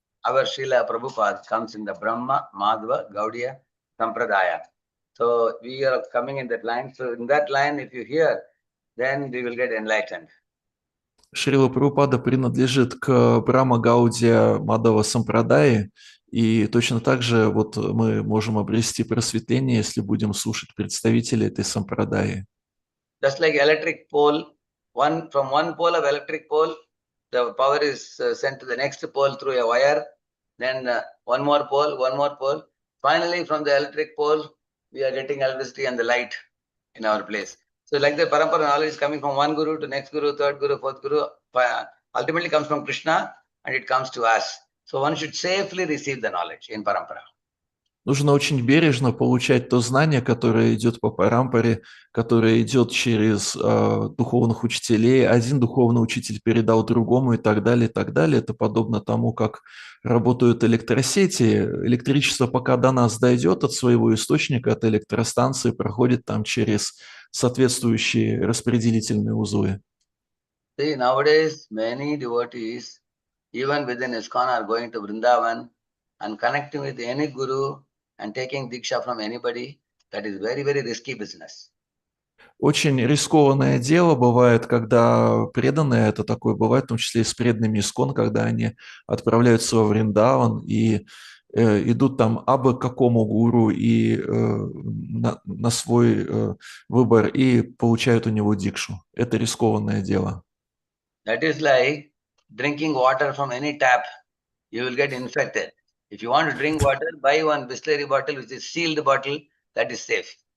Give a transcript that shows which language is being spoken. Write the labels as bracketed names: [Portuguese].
[English] Our Srila Prabhupada comes in the Brahma, Madhva, Gaudiya, Sampradaya. So we are coming in that line. So in that line, if you hear, then we will get enlightened. [Russian] Шрила Прабхупада принадлежит к Брахма Гаудия Мадхава Сампрадаи, и точно так же вот мы можем обрести просветление, если будем слушать представителей этой сампрадаи. [English] Just like electric pole, from one pole of electric pole, the power is sent to the next pole through a wire. Then one more pole, one more pole. Finally, from the electric pole, we are getting electricity and the light in our place. So like the parampara knowledge is coming from one guru to next guru, third guru, fourth guru, ultimately comes from Krishna and it comes to us. So one should safely receive the knowledge in parampara. [Russian] Нужно очень бережно получать то знание, которое идет по парампаре, которое идет через духовных учителей. Один духовный учитель передал другому и так далее, и так далее. Это подобно тому, как работают электросети. Электричество, пока до нас дойдет от своего источника, от электростанции, проходит там через соответствующие распределительные узлы. [English] See, nowadays many devotees, even within ISKCON, are going to Vrindavan and connecting with any guru and taking diksha from anybody. That is very, very risky business. [Russian] Очень рискованное дело бывает, когда преданные, это такое бывает, в том числе и с преданными ИСККОН, когда они отправляются во Вриндаван и идут там абы к какому гуру и на свой выбор и получают у него дикшу. Это рискованное дело. [English] That is like drinking water from any tap. You will get infected. If you want to drink water, buy one Bisleri bottle, which is sealed bottle, that is safe.